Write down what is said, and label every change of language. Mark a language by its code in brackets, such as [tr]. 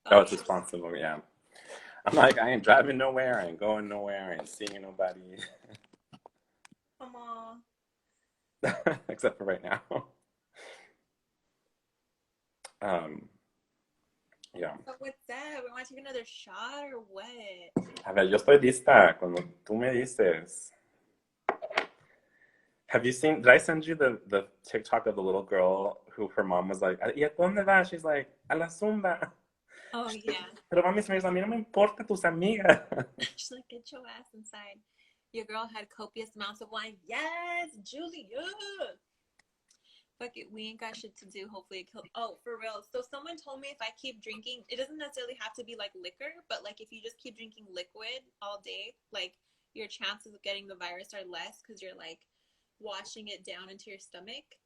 [en] Oh, it's responsible, yeah. I'm like, I ain't driving nowhere, I ain't going nowhere, I ain't seeing nobody. Come on. Except for right now. Yeah. So what's that? We want to take another shot or what? [es] A ver, yo estoy lista cuando tú me dices. [en] Have you seen, did I send you the TikTok of the little girl who her mom was like, [es] ¿y a dónde vas? She's like, a la zumba. [en] Oh, yeah. [es] Pero mami, se me dice, a mí no me importa tus amigas. [en] She's like, get your ass inside. Your girl had copious amounts of wine. Yes, Julia. Fuck it, we ain't got shit to do. Hopefully it kills. Oh, for real. So someone told me if I keep drinking, it doesn't necessarily have to be like liquor, but like if you just keep drinking liquid all day, like your chances of getting the virus are less because you're like washing it down into your stomach.